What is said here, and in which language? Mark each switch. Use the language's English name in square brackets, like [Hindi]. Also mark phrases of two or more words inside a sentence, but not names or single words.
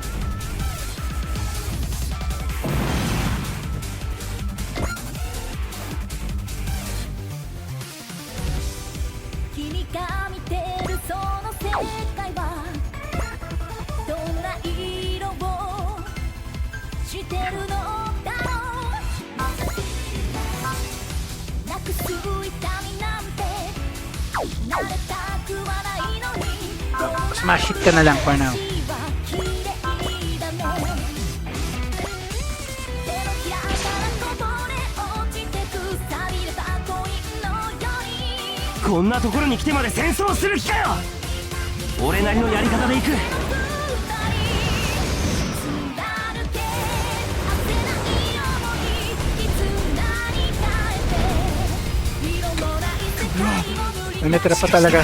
[Japanese] 君が見てるその世界はどんな色をしてるのだろう。なくす痛みなんて慣れたくはないのに [English] Smash hit [Filipino] ka na lang [English] for now. [Japanese] 手のひらからこぼれ落ちてく錆びれたコインのようにこんなところに来てまで戦争する気かよ。俺なりのやり方で行く。 [Filipino] Natira pa talaga.